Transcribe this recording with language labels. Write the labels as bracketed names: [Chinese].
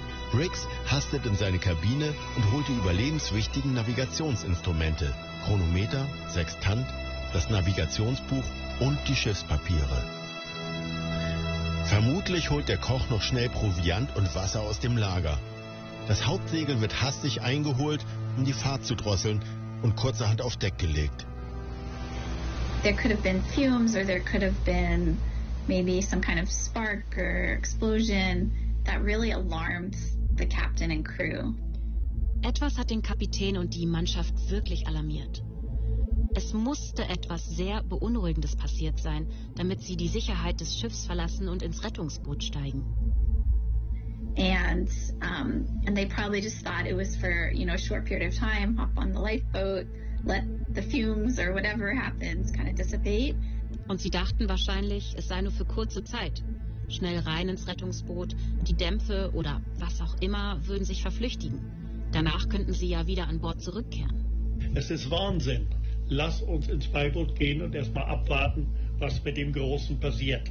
[German] Briggs hastet in seine Kabine und holt die überlebenswichtigen Navigationsinstrumente, Chronometer, Sextant das Navigationsbuch und die Schiffspapiere. Vermutlich holt der Koch noch schnell Proviant und Wasser aus dem Lager. Das Hauptsegel wird hastig eingeholt, um die Fahrt zu drosseln, und kurzerhand auf Deck gelegt. [English] There could have been fumes or there could have been maybe some kind of spark or explosion that really alarmed the captain and crew. [German] Etwas hat den Kapitän und die Mannschaft wirklich alarmiert. Es musste etwas sehr Beunruhigendes passiert sein, damit sie die Sicherheit des Schiffs verlassen und ins Rettungsboot steigen. [English] And they probably just thought it was for, you know, a short period of time, hop on the lifeboat, let the fumes or whatever happens kind of dissipate. [German] Und sie dachten wahrscheinlich, es sei nur für kurze Zeit. Schnell rein ins Rettungsboot, die Dämpfe oder was auch immer würden sich verflüchtigen. Danach könnten sie ja wieder an Bord zurückkehren. Es ist Wahnsinn. Lass uns ins Beiboot gehen und erstmal abwarten, was mit dem Großen passiert.